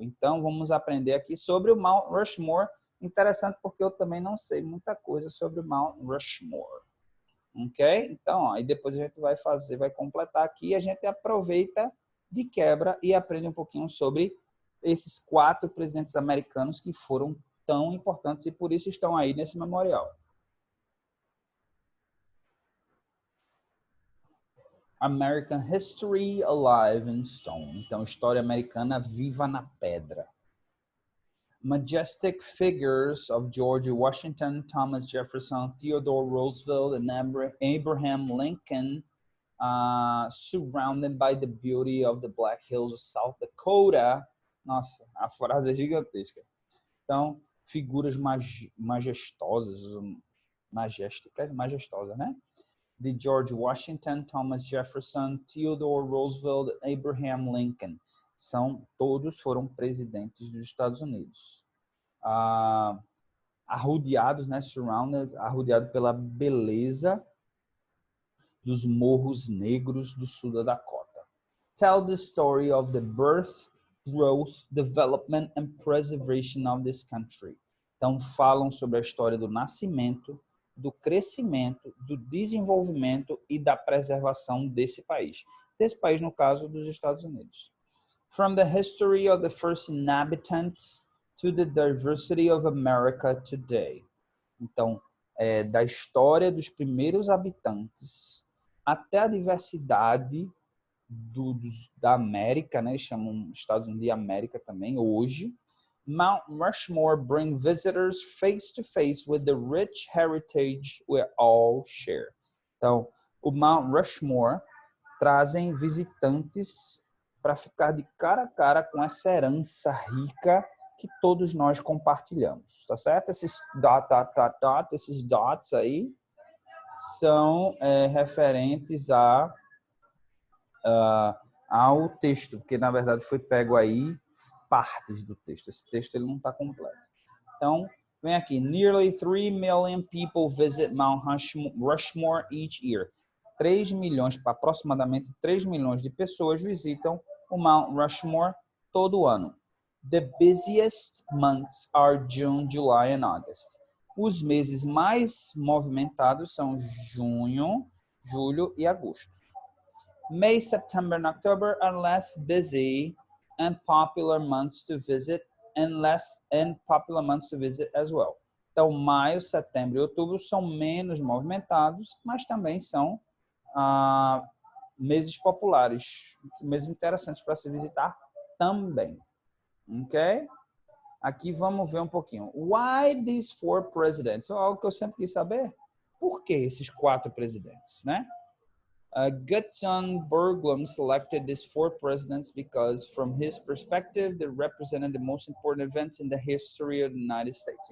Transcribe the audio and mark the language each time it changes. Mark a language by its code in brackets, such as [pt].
[pt] Então, vamos aprender aqui sobre o Mount Rushmore. Interessante porque eu também não sei muita coisa sobre o Mount Rushmore. Ok? Então, aí depois a gente vai completar aqui e a gente aproveita de quebra e aprende um pouquinho sobre esses 4 presidentes americanos que foram tão importantes e por isso estão aí nesse memorial. [en] American History Alive in Stone. [pt] Então, história americana viva na pedra. [en] Majestic figures of George Washington, Thomas Jefferson, Theodore Roosevelt, and Abraham Lincoln, surrounded by the beauty of the Black Hills of South Dakota. [pt] Nossa, a frase é gigantesca. Então, figuras majestosas, né? De George Washington, Thomas Jefferson, Theodore Roosevelt, Abraham Lincoln. Todos foram presidentes dos Estados Unidos. Arrodeados, né? Surrounded, arrodeado pela beleza dos morros negros do sul da Dakota. [en] Tell the story of the birth, growth, development and preservation of this country. [pt] Então, falam sobre a história do nascimento, do crescimento, do desenvolvimento e da preservação desse país. Desse país, no caso, dos Estados Unidos. [en] From the history of the first inhabitants to the diversity of America today. [pt] Então, da história dos primeiros habitantes até a diversidade da América, né? Chamam Estados Unidos de América também, hoje. [en] Mount Rushmore bring visitors face to face with the rich heritage we all share. [pt] Então, o Mount Rushmore trazem visitantes para ficar de cara a cara com essa herança rica que todos nós compartilhamos, tá certo? Esses esses dots aí são referentes ao texto, porque na verdade foi pego aí partes do texto. Esse texto ele não está completo. Então, Vem aqui. [en] Nearly 3 million people visit Mount Rushmore each year. [pt] 3 milhões, aproximadamente 3 milhões de pessoas visitam o Mount Rushmore todo ano. [en] The busiest months are June, July and August. [pt] Os meses mais movimentados são junho, julho e agosto. [en] May, September and October are less busy and popular months to visit and popular months to visit as well. [pt] Então, maio, setembro e outubro são menos movimentados, mas também são meses populares, meses interessantes para se visitar também. Ok? Aqui vamos ver um pouquinho. [en] Why these 4 presidents? [pt] Algo que eu sempre quis saber. Por que esses 4 presidentes, né? [en] Gutzon Borglum selected these 4 presidents because, from his perspective, they represented the most important events in the history of the United States.